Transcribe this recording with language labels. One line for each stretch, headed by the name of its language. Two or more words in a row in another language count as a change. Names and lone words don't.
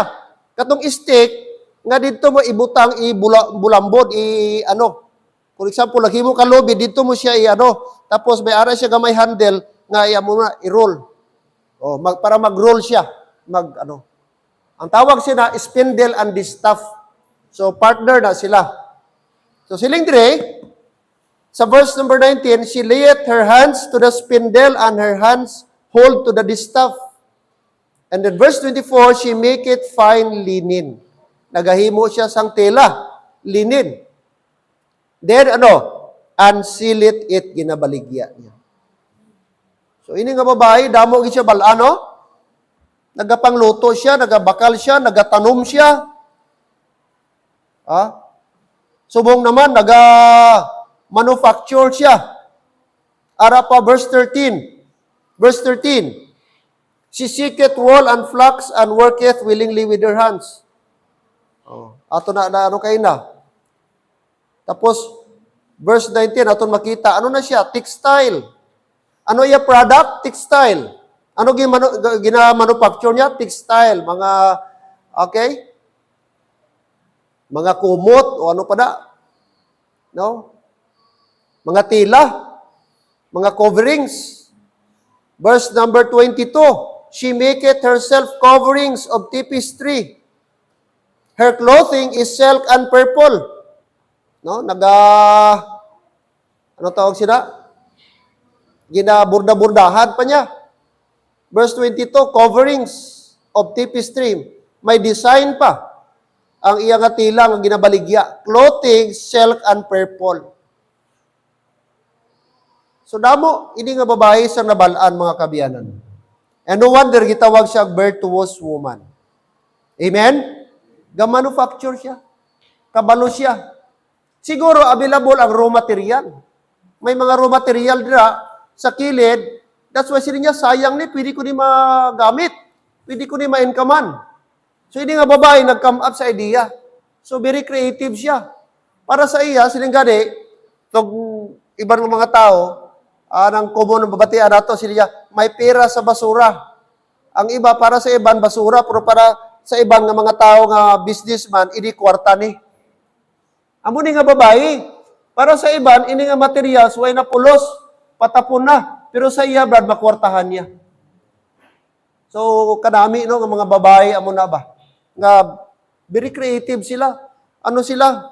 Hiligaynon: Katong stick, nga dito mo ibutang, bulambod,
English: For example,
Hiligaynon: naghimo ka lubid, dito mo siya tapos may ara siya gamay handle, nga iya mo na, i-roll. Oh, para mag-roll siya. Ang tawag siya na
English: spindle and distaff.
Hiligaynon: So, partner na sila.
English: So,
Hiligaynon: siling dire, sa
English: verse number 19, she layeth her hands to the spindle and her hands hold to the distaff. And then verse 24, she maketh fine linen.
Hiligaynon: Nagahimo siya sang tela, linen.
English: Then, and sealeth it,
Hiligaynon: ginabaligya niya. So, ini nga babae, damo siya balano, nagapangluto siya, nagabakal siya, nagatanom siya. Subong naman, manufacture siya. Ara pa, verse 13. Verse 13.
English: She seeketh wool and flax and worketh willingly with her hands.
Hiligaynon: Ato na kayo na. Tapos, verse 19, ato makita, ano na siya? Textile. Ano iya product? Textile. Ano gina-manufacture niya? Textile. Mga kumot, o ano pa na? No? Mga tila. Mga coverings. Verse number 22.
English: She maketh herself coverings of tapestry. Her clothing is silk and purple.
Hiligaynon: No? Ano tawag sila? Ginaburda-burdahan pa niya. Verse 22,
English: coverings of tapestry.
Hiligaynon: May design pa. Ang iyang atilang ang ginabaligya.
English: Clothing, silk and purple.
Hiligaynon: So damo, hindi nga babae sa nabalaan mga kabiyanan.
English: And no wonder,
Hiligaynon: gitawag siya
English: virtuous woman.
Hiligaynon: Amen? Ga-manufacture siya. Kabalo siya. Siguro, available ang
English: raw material.
Hiligaynon: May mga
English: raw material
Hiligaynon: dira sa kilid.
English: That's why
Hiligaynon: sila niya, sayang ni, pwede ko ni magamit. Pwede ko ni ma-incomean. So, hindi nga babae, nag-come up sa idea. So,
English: very creative
Hiligaynon: siya. Para sa iya, silang gani, itong ibang mga tao, ng common ng babatian nato, sila may pera sa basura. Ang iba, para sa ibang basura, pero para sa ibang nga mga tao nga businessman, ini kwarta ni. Amo ni nga babae. Para sa iban, ini nga materials, way na pulos, patapon na. Pero sa iya, brad, makwartahan niya. So, kanami, no, ng mga babae, amo na ba? Nga,
English: very creative
Hiligaynon: sila. Ano sila?